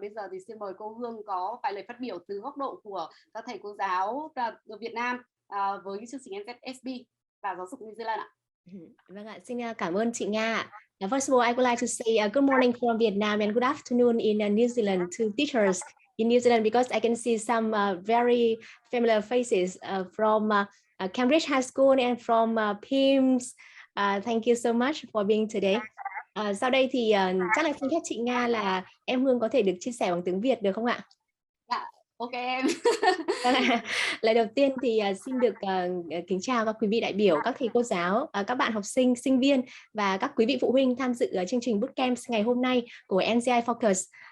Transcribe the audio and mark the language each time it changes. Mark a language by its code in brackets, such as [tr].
[vi] Và bây giờ thì xin mời cô Hương có vài lời phát biểu từ góc độ của các thầy cô giáo ở Việt Nam với chương trình NZSB và giáo dục New Zealand ạ. Vâng ạ, xin cảm ơn chị Nga ạ. [en] First of all, I would like to say good morning from Vietnam and good afternoon in New Zealand to teachers in New Zealand, because I can see some very familiar faces from Cambridge High School and from PIMS. Thank you so much for being today. [vi] Sau đây thì chắc là xin phép chị Nga là em Hương có thể được chia sẻ bằng tiếng Việt được không ạ? Dạ, ok em. Lời đầu tiên thì xin được kính chào các quý vị đại biểu, các thầy cô giáo, các bạn học sinh, sinh viên và các quý vị phụ huynh tham dự chương trình bootcamp ngày hôm nay của NZiFOCUS.